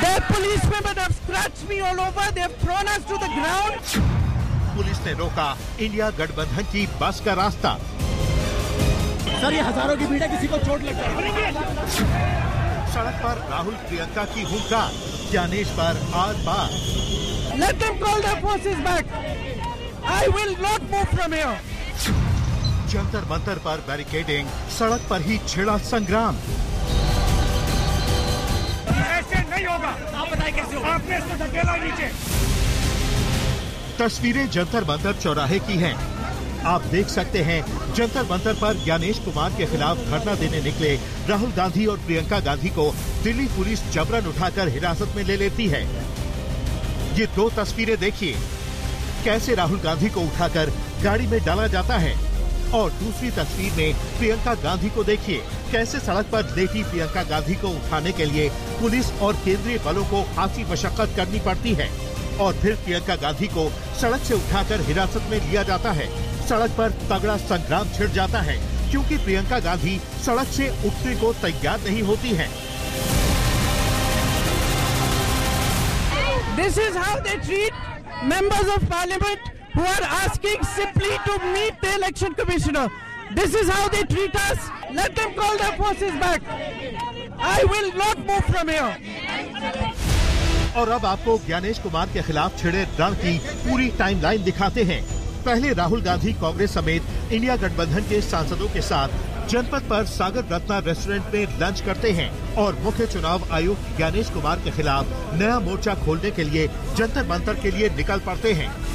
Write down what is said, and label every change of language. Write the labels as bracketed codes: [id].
[en] Police members have scratched me all over, they have thrown us to the ground. [hi] Police ने Roca India गठबंधन की बस का रास्ता। सर ये हजारों की भीड़ है, किसी को चोट लग गई। सड़क पर राहुल प्रियंका की हुंकार, ज्ञानेश पर are par. [en] Let them call their forces back. I will not move from here. [hi] Jantar Mantar पर बैरिकेडिंग, सड़क पर ही छिड़ा संग्राम। ऐसे नहीं होगा, आप बताएं कैसे होगा? आपने इसको धकेला नीचे। तस्वीरें जंतर मंतर चौराहे की हैं। आप देख सकते हैं जंतर मंतर पर ज्ञानेश कुमार के खिलाफ धरना देने निकले राहुल गांधी और प्रियंका गांधी को दिल्ली पुलिस जबरन उठाकर हिरासत में ले लेती है। ये दो तस्वीरें देखिए, कैसे राहुल गांधी को उठाकर गाड़ी में डाला जाता है, और दूसरी तस्वीर में प्रियंका गांधी को देखिए, कैसे सड़क पर लेटी प्रियंका गांधी को उठाने के लिए पुलिस और केंद्रीय बलों को खासी मशक्कत करनी पड़ती है, और फिर प्रियंका गांधी को सड़क से उठाकर हिरासत में लिया जाता है। सड़क पर तगड़ा संग्राम छिड़ जाता है क्योंकि प्रियंका गांधी सड़क से उठने को तैयार नहीं होती है। [en] This is how they treat members of parliament who are asking simply to meet the election commissioner. This is how they treat us. Let them call their forces back. I will not move from here. [hi] और अब आपको ज्ञानेश कुमार के खिलाफ छिड़े रण की पूरी timeline दिखाते हैं। पहले राहुल गांधी कांग्रेस समेत इंडिया गठबंधन के सांसदों के साथ जनपद पर सागर रत्ना रेस्टोरेंट में लंच करते हैं और मुख्य चुनाव आयुक्त ज्ञानेश कुमार के खिलाफ नया मोर्चा खोलने के लिए जंतर मंतर के लिए निकल पड़ते हैं।